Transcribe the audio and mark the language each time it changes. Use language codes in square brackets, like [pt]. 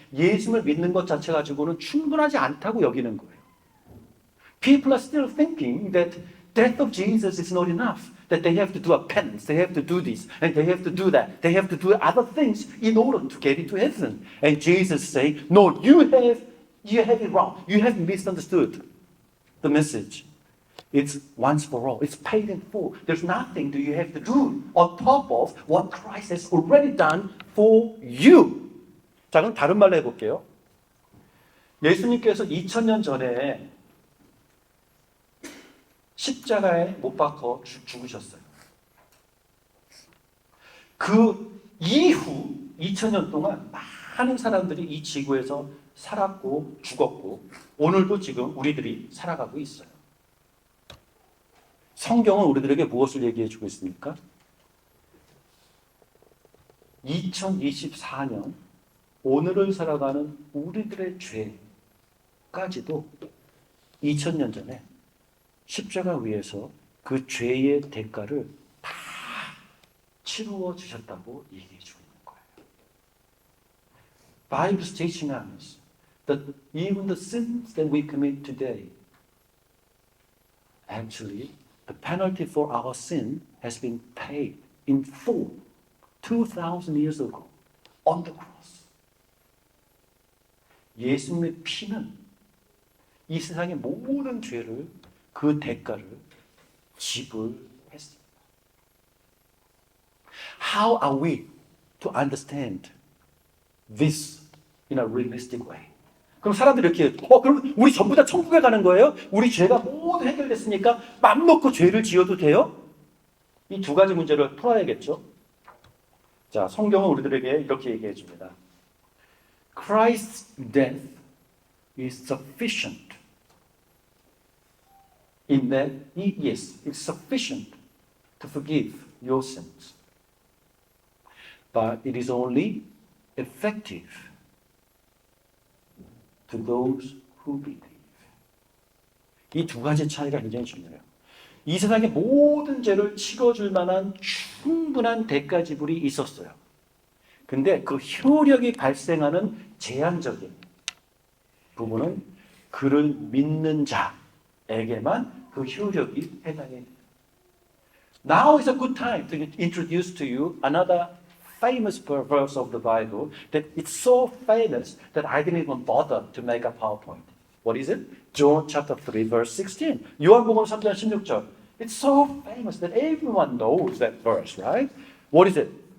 [ko] 예수님을 믿는 것 자체 가지고는 충분하지 않다고 여기는 거예요. [en] People are still thinking that death of Jesus is not enough. That they have to do a penance, they have to do this, and they have to do that. They have to do other things in order to get into heaven. And Jesus is saying, no, you have it wrong. You have misunderstood the message. It's once for all. It's paid in full. There's nothing that you have to do on top of what Christ has already done for you. [ko] 자, 그럼 다른 말로 해볼게요. 예수님께서 2000년 전에 십자가에 못 박혀 죽으셨어요. 그 이후 2000년 동안 많은 사람들이 이 지구에서 살았고 죽었고 오늘도 지금 우리들이 살아가고 있어요. 성경은 우리들에게 무엇을 얘기해 주고 있습니까? 2024년 오늘을 살아가는 우리들의 죄까지도 2000년 전에 십자가 위에서 그 죄의 대가를 다 치루어 주셨다고 얘기해 주고 있는 거예요. [en] Bible is teaching us that even the sins that we commit today, actually, the penalty for our sin has been paid in full 2,000 years ago on the cross. [ko] 예수님의 피는 이 세상의 모든 죄를 그 대가를 지불했습니다. [en] How are we to understand this in a realistic way? [ko] 그럼 사람들이 이렇게 그럼 우리 전부 다 천국에 가는 거예요? 우리 죄가 모두 해결됐으니까 맘 놓고 죄를 지어도 돼요? 이 두 가지 문제를 풀어야겠죠. 자, 성경은 우리들에게 이렇게 얘기해 줍니다. [en] Christ's death is sufficient. In that, yes, it's sufficient to forgive your sins. But it is only effective to those who believe. [ko] 이 두 가지 차이가 굉장히 중요해요. 이 세상의 모든 죄를 치러줄 만한 충분한 대가 지불이 있었어요. 근데 그 효력이 발생하는 제한적인 부분은 그를 믿는 자에게만 그 효력이 해당해요. [en] Now is a good time to introduce to you another famous verse of the Bible that it's so famous that I didn't even bother to make a PowerPoint. What is it? John chapter 3 verse 16. [ko] 요한복음 3장 16절. [en] It's so famous that everyone knows that verse, right? What is it?